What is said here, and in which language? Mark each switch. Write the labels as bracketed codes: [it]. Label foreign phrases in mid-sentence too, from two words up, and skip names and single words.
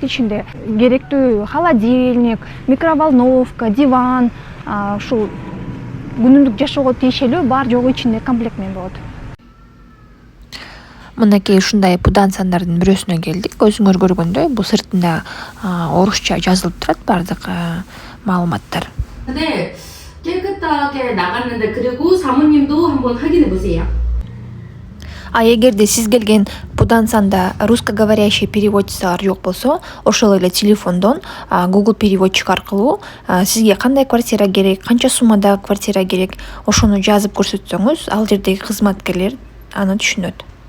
[ky] Ичинде керектүү холодильник, микроволновка, диван, ушул күнүмдүк жашоого тиешелүү бар жогу ичинде комплект менен болот. Мынакей ушундай Пудансандардын бирөөсүнө келдик. Өзүңөр көргөндөй, бул сыртында орусча жазылып турат бардык маалыматтар. [ko] 네, 깨끗하게 나갔는데 그리고 사모님도 한번 확인해 보세요. [ky] Эгерде сиз келген Пудансанда русскоговорящий переводчицалар жок болсо, ошол эле телефондон Google переводчик аркылуу сизге кандай квартира керек, канча суммада квартира керек, ошону жазып көрсөтсөңүз, ал жердеги кызматкерлер аны түшүнөт.